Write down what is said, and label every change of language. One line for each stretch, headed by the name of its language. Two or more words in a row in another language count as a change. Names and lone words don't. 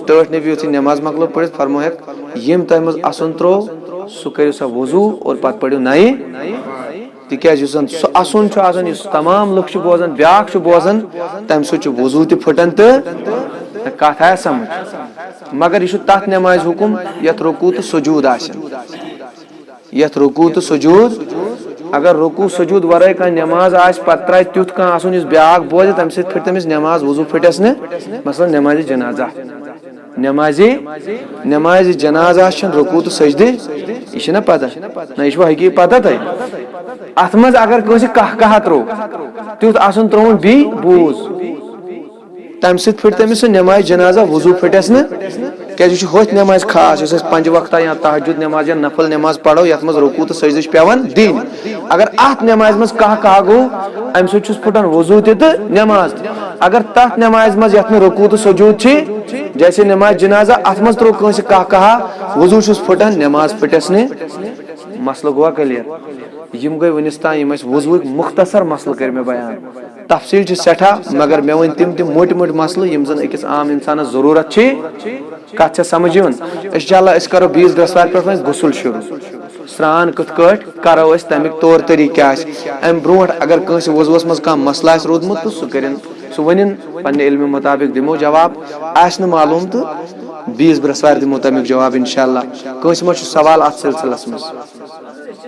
Kashmiri: ٹٲٹھۍ نبی یُتھُے نٮ۪ماز مۄکلٲو پٔرِتھ فرمووہکھ ییٚمۍ تۄہہِ منٛز اسُن تروو سُہ کٔرِو سا وضوٗ اور پتہٕ پٔرِو نَیہِ تِکیٛازِ یُس زن سُہ اسُن چھُ آسان یُس تمام لُکھ چھِ بوزان بیاکھ چھُ بوزان تمہِ سۭتۍ چھُ وضوٗ تہِ پھٕٹان تہٕ کتھ آیہِ سمجھ مگر یہِ چھُ تتھ نٮ۪مازِ حُکُم یتھ رکوٗع تہٕ سجوٗد آسن یتھ رکوٗع تہٕ سجوٗد اگر رکوٗع سجوٗد ورٲے کانٛہہ نٮ۪ماز آسہِ پتہٕ ترایہِ تیُتھ کانٛہہ اسُن یُس بیاکھ بوزِ تمہِ سۭتۍ پھٕٹہِ تٔمِس نٮ۪ماز وضوٗ پھٕٹٮ۪س نہٕ مثلاً نٮ۪مازِ جنازہ نٮ۪مازِ جنازہ چھنہٕ رکوٗع تہٕ سجدٕ یہِ چھِ نا پتہ نہ یہِ چھُوا حقیٖق پتہ تۄہہِ اتھ منٛز اگر کٲنٛسہِ کہہ کہا تروو تیُتھ اسُن ترووُن بیٚیہِ بوٗز تمہِ سۭتۍ پھٕٹہِ تٔمِس سُہ نٮ۪مازِ جنازہ وضوٗ پھٕٹٮ۪س نہٕ کیٛازِ یہِ چھُ ہوٚتھ نٮ۪مازِ خاص یُس أسۍ 5 وقتہ یا تہجد نٮ۪ماز یا نفل نٮ۪ماز پرو یتھ منٛز رکوٗع تہٕ سجدٕ چھِ پیٚوان دِنۍ اگر اتھ نٮ۪مازِ منٛز کہہ کہا گوٚو امہِ سۭتۍ چھُس پھٕٹان وضوٗ تہِ تہٕ نٮ۪ماز تہِ اگر تتھ نٮ۪مازِ منٛز یتھ نہٕ رکوٗع تہٕ سجوٗد چھِ جیسے نٮ۪مازِ جنازہ اتھ منٛز تروو کٲنٛسہِ کہہ کہا وضوٗ چھُس پھٕٹان نٮ۪ماز پھٕٹٮ۪س نہٕ مسلہٕ گوٚوا کلیر یِم گٔے وُنِس تام یِم اَسہِ وضوٗہٕکۍ مختصر مسلہٕ کٔرۍ مےٚ بیان تفصیٖل چھِ سٮ۪ٹھاہ مگر مےٚ ؤنۍ تِم موٚٹۍ موٚٹۍ مسلہٕ یِم زن أکِس عام انسانس ضروٗرت چھِ کتھ چھےٚ سمجھ یِوان انشاءاللہ أسۍ کرو بیٚیِس برٛٮ۪سوارِ پٮ۪ٹھ وۄنۍ غسُل شروٗع سرٛان کِتھ کٲٹھۍ کرو أسۍ تمیُک طور طریٖقہٕ کیٛاہ آسہِ امہِ برونٛٹھ اگر کٲنٛسہِ وضوٗوس منٛز کانٛہہ مسلہٕ آسہِ روٗدمُت تہٕ سُہ ونِن پننہِ علمہِ مطابق دِمو جواب آسہِ نہٕ معلوٗم تہٕ بیٚیِس برٛٮ۪سوارِ دِمو تمیُک جواب انشاءاللہ کٲنٛسہِ ما چھُ سوال اتھ سلسلس منٛز